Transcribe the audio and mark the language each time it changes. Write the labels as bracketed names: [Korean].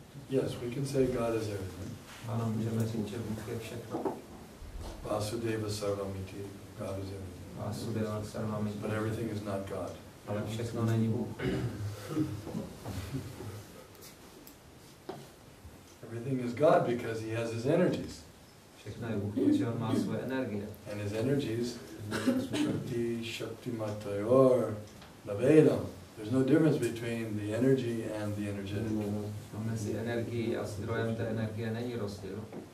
[English] Yes, we can say God is everything. [Czech] Ano, můžeme říct, že Bůh je všechno. [English] Vasudeva Sarvamiti, God is everything. [Sanskrit] Vasudeva Sarvamiti. [English] But everything is not God. [Czech] Ale všechno není Bůh. [English] Everything is God because he has his energies. [Czech] Všechno je Bůh, protože on má svoje energie. [English] And his energies, Shakti Matayor, Navedam. There's no difference between the energy and the energetic. [Czech] Mezi energií a zdrojem té energie není rozdíl.